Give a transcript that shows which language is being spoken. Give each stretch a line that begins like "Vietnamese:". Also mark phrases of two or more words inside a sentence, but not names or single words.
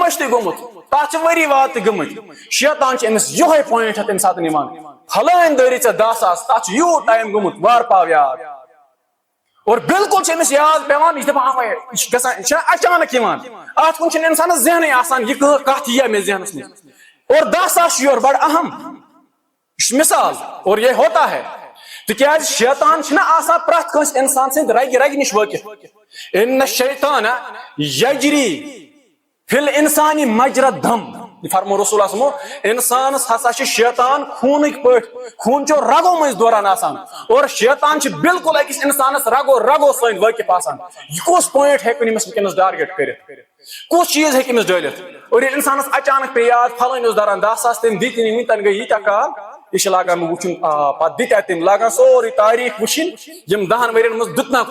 Kashmiri: مٔشتٕے گوٚمُت تتھ چھِ ؤری واد تہِ گٔمٕتۍ شیطان چھِ أمِس یِہوے پوینٹ تمہِ ساتہٕ نِوان پھلٲنۍ دٲری ژےٚ 10,000 تتھ چھُ یوٗت ٹایم گوٚمُت وارٕ پاو یاد اور بالکل چھِ أمِس یاد پیوان یہِ چھِ دپان اوے یہِ چھُ گژھان یہِ چھُنہ اچانک یِوان اتھ کُن چھُنہٕ انسانس ذہنٕے آسان یہِ کتھ ییہِ مےٚ ذہنس منٛز اور 10,000 چھُ یورٕ بڑٕ اہم یہِ چھُ مثال
Urdu: اور یہ ہوتا ہے
Kashmiri: تِکیازِ شیطان چھُنہ آسان پرٛٮ۪تھ کٲنٛسہِ انسان سٕنٛدِ رگہِ رگہِ نِش وٲقِف
Arabic: اِنَّ الشیطانَ یجری فی الانسانی مجرى الدم
Kashmiri: یہ فرمو رسول اللہ انسانس ہسا چھُ شیطان خوٗنٕکۍ پٲٹھۍ خوٗن چھُ رگو مٔنٛزۍ دوران آسان اور شیطان چھُ بالکل أکِس انسانس رگو رگو سۭتۍ وٲقِف آسان یہِ کُس پوینٹ ہیٚکہِ أمِس وٕنکیٚنس ٹارگیٹ کٔرِتھ کُس چیٖز ہیٚکہِ أمِس ڈٲلِتھ اور ییٚلہِ انسانس اچانک پیٚیہِ یاد پھلٲنۍ اوس داران 10,000 تٔمۍ دِتۍ نہٕ وٕنیُک تام گٔے ییٖتیاہ کال یہ چھُ لاگان مےٚ وٕچھُن پتہٕ دِتیٛا تٔمۍ لاگان سورُے تٲریٖخ وٕچھِنۍ یِم 10 ؤرین منٛز دیُت نا